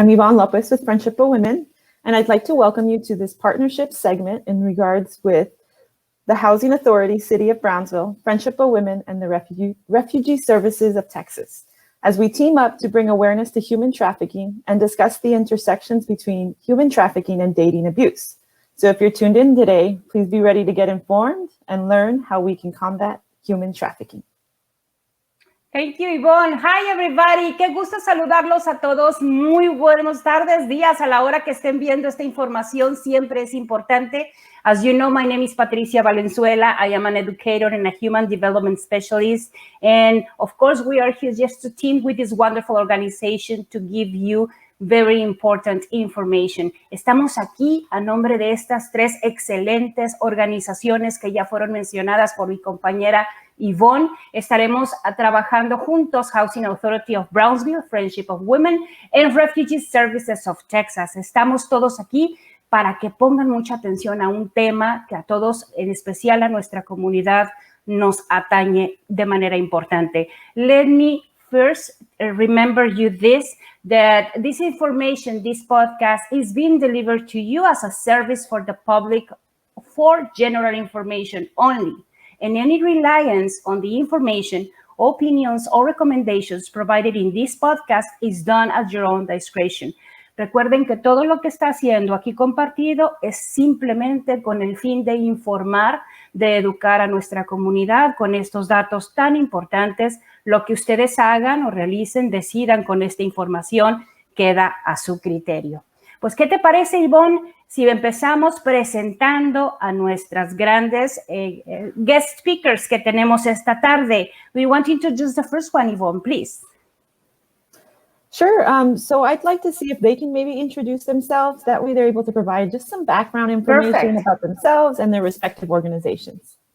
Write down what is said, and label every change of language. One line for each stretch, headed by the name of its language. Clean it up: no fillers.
English: I'm Evonne Lopez with Friendship of Women, and I'd like to welcome you to this partnership segment in regards with the Housing Authority, City of Brownsville, Friendship of Women, and the Refugee Services of Texas, as we team up to bring awareness to human trafficking and discuss the intersections between human trafficking and dating abuse. So if you're tuned in today, please be ready to get informed and learn how we can combat human trafficking. Thank you, Evonne. Hi, everybody.
Spanish: Qué gusto saludarlos a todos. Muy buenas tardes, días, a la hora que estén viendo esta información. Siempre es importante.
English: As you know, my name is Patricia Valenzuela. I am an educator and a human development specialist. And of course, we are here just to team with this wonderful organization to give you very important information.
Spanish: Estamos aquí a nombre de estas tres excelentes organizaciones que ya fueron mencionadas por mi compañera Evonne. Estaremos trabajando juntos,
English: Housing Authority of Brownsville, Friendship of Women, and Refugee Services of Texas.
Spanish: Estamos todos aquí para que pongan mucha atención a un tema que a todos, en especial a nuestra comunidad, nos atañe de manera importante.
English: Let me first remember you this, that this information, this podcast is being delivered to you as a service for the public for general information only. And any reliance on the information, opinions, or recommendations provided in this podcast is done at your own discretion.
Spanish: Recuerden que todo lo que está siendo aquí compartido es simplemente con el fin de informar, de educar a nuestra comunidad con estos datos tan importantes. Lo que ustedes hagan o realicen, decidan con esta información, queda a su criterio. Pues, ¿qué te parece, Evonne, si empezamos presentando a nuestras grandes
English: guest speakers
Spanish: que tenemos esta tarde?
English: We want to introduce the first one, Evonne, please. Sure. So I'd like to see if they can maybe introduce themselves. That way they're able to provide just some background information about themselves and their respective organizations.